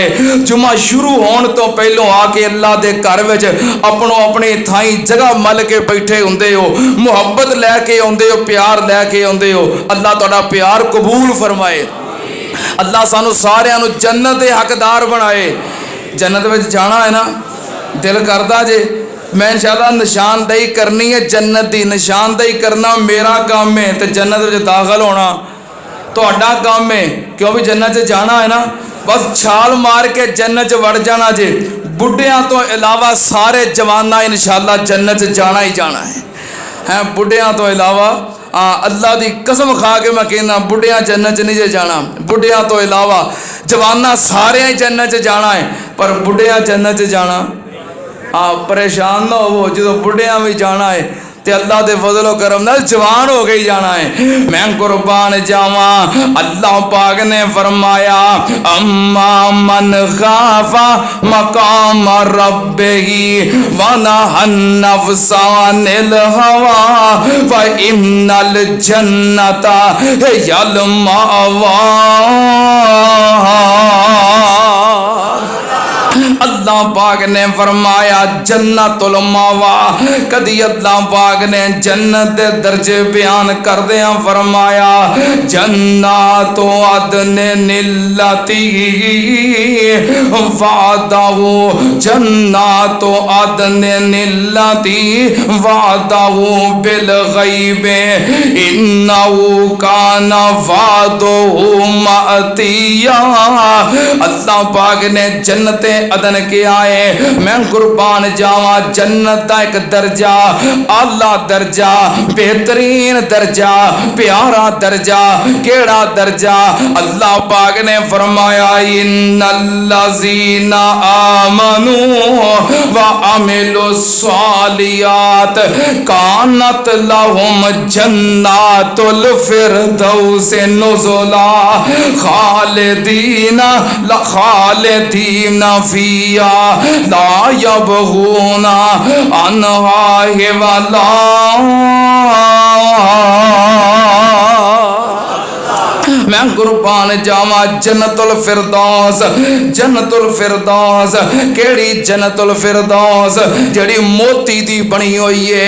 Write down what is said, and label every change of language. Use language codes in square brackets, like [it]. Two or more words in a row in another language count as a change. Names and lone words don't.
[pa] جمعہ شروع ہون توں پہلوں آ کے اللہ دے گھر وچ اپنو اپنی تھاں جگہ مل کے بیٹھے ہوندے او محبت لے کے آوندے او پیار لے کے آوندے او. اللہ تہاڈا پیار قبول فرمائے۔ اللہ سانوں ساریاں نوں جنت دے حقدار بنائے. جنت وچ جانا اے نا دل کردا جے میں ان شاء اللہ نشاندہی کرنی اے [ur] جنت کی نشاندہی کرنا میرا کام ہے تو جنت میں داخل ہونا [pa] تہاڈا کم اے کیوں بھی جنت سے جانا اے نا بس چھال مار کے جنت وڑ جانا جے. بڈھیاں توں علاوہ سارے جواناں ان شاء اللہ جنت جانا ای جانا اے بڈھیاں توں علاوہ اللہ کی قسم کھا کے میں کہنا بڈھیاں جنت نہیں جے جانا. بڈھیاں توں علاوہ جواناں سارے ای جنت جانا اے پر بڈھیاں جنت جانا پریشان نا ہو جو بڈھیاں بھی جانا اے تے اللہ دے فضل و کرم نال جوان ہو گئی جانا اے. میں قربان جاواں اللہ پاک نے فرمایا [ar] أما من خاف مقام ربه ونهى النفس عن الهوى فإن الجنة هي المأوى. [pa] اللہ پاک نے فرمایا [ar] جنة المأوى. [pa] کدی اللہ پاک نے جنت دے درجے بیان کردیاں فرمایا [ar] جنات عدن التي وعد جنات عدن التي وعد بالغيب إنه كان وعده مأتيا. [pa] اللہ پاک نے [ar] جنت عدن [pa] کہ آئے میں قربان جاواں جنت دا اک درجہ اعلیٰ درجہ بہترین درجہ پیارا درجہ کہڑا درجہ اللہ پاک نے فرمایا [ar] إن الذين آمنوا وعملوا الصالحات كانت لهم جنات الفردوس نزلا خالدين فيها لا يبغون عنها حولا. [pa] میں قربان جاواں [ar] جنة الفردوس [pa] کہڑی [ar] جنة الفردوس [pa] جہڑی موتی دی بنی ہوئی اے